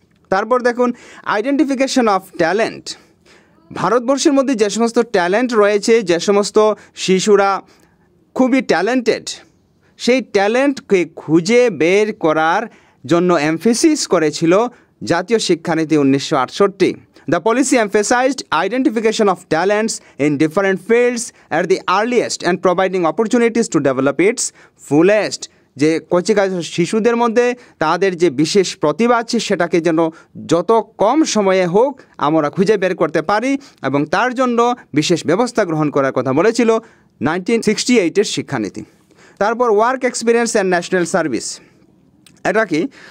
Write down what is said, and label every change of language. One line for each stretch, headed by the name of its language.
Bangla: তারপর দেখুন identification of talent. ভারতবর্ষের মধ্যে যে সমস্ত ট্যালেন্ট রয়েছে, যে সমস্ত শিশুরা খুবই ট্যালেন্টেড, সেই ট্যালেন্টকে খুঁজে বের করার জন্য এমফেসিস করেছিল জাতীয় শিক্ষানীতি 1968।
English: The policy emphasized identification of talents in different fields at the earliest and providing opportunities to develop its fullest।
Bangla: যে কচিকাঁচা শিশুদের মধ্যে তাদের যে বিশেষ প্রতিভা আছে সেটাকে যেন যত কম সময়ে হোক আমরা খুঁজে বের করতে পারি, এবং তার জন্য বিশেষ ব্যবস্থা গ্রহণ করার কথা বলেছিল 1968-এর শিক্ষানীতি। তারপর work experience and national service. এটা কি?